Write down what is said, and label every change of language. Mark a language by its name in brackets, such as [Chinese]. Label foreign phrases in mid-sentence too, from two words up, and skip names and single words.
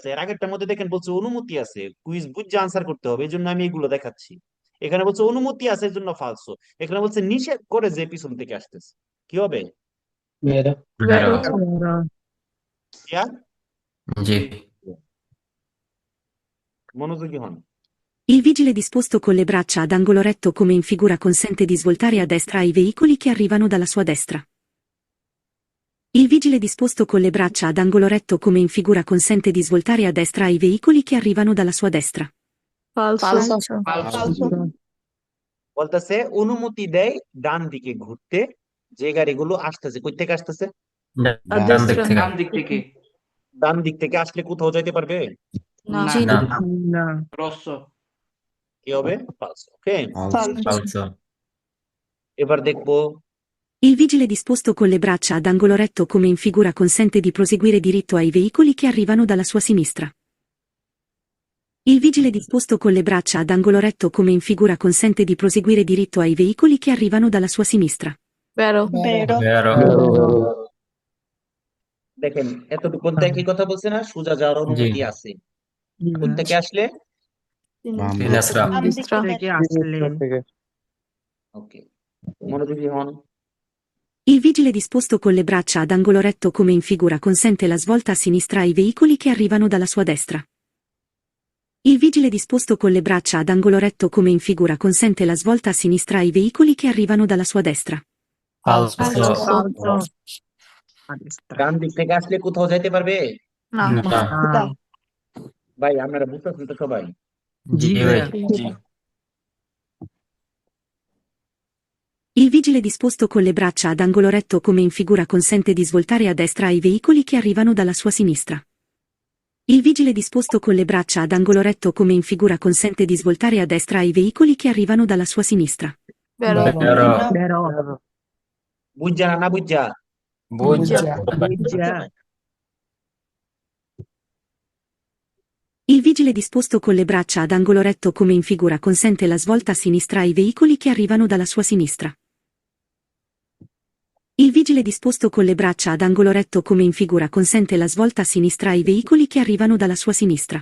[Bangla] এর আগেরটার মধ্যে দেখেন বলছে অনুমতি আছে, কুইজ বুঝে আনসার করতে হবে, এই জন্য আমি এগুলো দেখাচ্ছি। এখানে বলছে অনুমতি আছে, এর জন্য ফালসো। এখানে বলছে নিষেধ করে যে পিছন থেকে আসতেছে, কি হবে? ইয়া, জি। মনোযোগী হন। [Italian] Il vigile disposto con le braccia ad angolo retto come in figura consente di svoltare a destra ai veicoli che arrivano dalla sua destra. Il vigile disposto con le braccia ad angolo retto come in figura consente di svoltare a destra ai veicoli che arrivano dalla sua destra. [Bangla] ফালসো। বলতেছে অনুমতি দেয় ডান দিকে ঘুরতে, যে গাড়িগুলো আসতেছে। কই থেকে আসতেছে? ডান দিক থেকে। ডান দিক থেকে। ডান দিক থেকে আসলে কোথাও যাইতে পারবে? না। না। রস্য। কি হবে? ফালসো। ওকে, ফালসো। এবার দেখবো [Italian] Il vigile disposto con le braccia ad angolo retto come in figura consente di proseguire diritto ai veicoli che arrivano dalla sua sinistra. Il vigile disposto con le braccia ad angolo retto come in figura consente di proseguire diritto ai veicoli che arrivano dalla sua sinistra. [Bangla] বেরো। দেখেন, এতটুকু একই কথা বলছে না, সোজা যাওয়ার অনুমতি আছে। কোন থেকে আসলে? সিনাসরা। থেকে আসলে ওকে, মনোযোগী হন। [Italian] Il vigile disposto con le braccia ad angolo retto come in figura consente la svolta a sinistra ai veicoli che arrivano dalla sua destra. Il vigile disposto con le braccia ad angolo retto come in figura consente la svolta a sinistra ai veicoli che arrivano dalla sua destra. [Bangla] ফালসো। ডান দিক থেকে আসলে কোথাও যাইতে পারবে? না। ভাই আপনারা বুঝতেছেন তো সবাই? জি ভাই। জি। [Italian] Il vigile disposto con le braccia ad angolo retto come in figura consente di svoltare a destra ai veicoli che arrivano dalla sua sinistra. Il vigile disposto con le braccia ad angolo retto come in figura consente di svoltare a destra ai veicoli che arrivano dalla sua sinistra. [Bangla] বেরো। বুঝা না বুঝা? [Italian] Il vigile disposto con le braccia ad angolo retto come in figura consente la svolta a sinistra ai veicoli che arrivano dalla sua sinistra. Il vigile disposto con le braccia ad angolo retto come in figura consente la svolta a sinistra ai veicoli che arrivano dalla sua sinistra.